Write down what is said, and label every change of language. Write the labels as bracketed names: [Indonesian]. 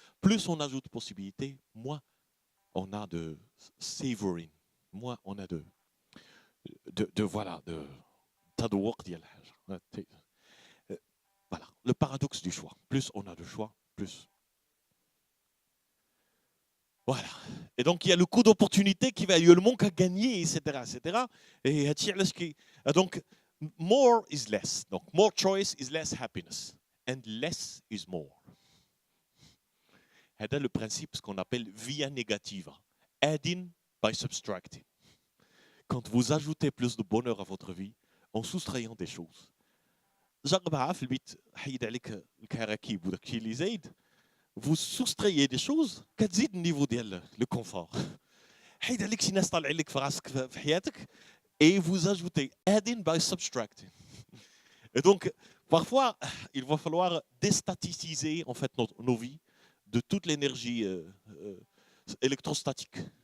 [French] Plus on ajoute possibilités, moins on a de savoring, moins on a de voilà de [Arabic] تذوق ديال الحاجه. [French] Voilà, le paradoxe du choix. Plus on a de choix, plus. Voilà. Et donc, il y a le coût d'opportunité qui va, il y a le manque à gagner, etc. Et donc, [English] more is less. Donc, more choice is less happiness. And less is more. [French] C'est le principe, ce qu'on appelle via negativa. [English] Adding by subtracting. [French] Quand vous ajoutez plus de bonheur à votre vie, en soustrayant des choses. [Arabic] جربها في البيت حيد عليك الكراكيب وداك الشيء اللي زايد [French] vous soustrayez des choses [Arabic] كتزيد النيفو ديال لو كونفور حيد عليك شي ناس طالعين لك في راسك في حياتك [French] et vous ajoutez [English] adding by subtracting. [French] Et donc parfois il va falloir déstaticiser en fait nos vies de toute l'énergie électrostatique.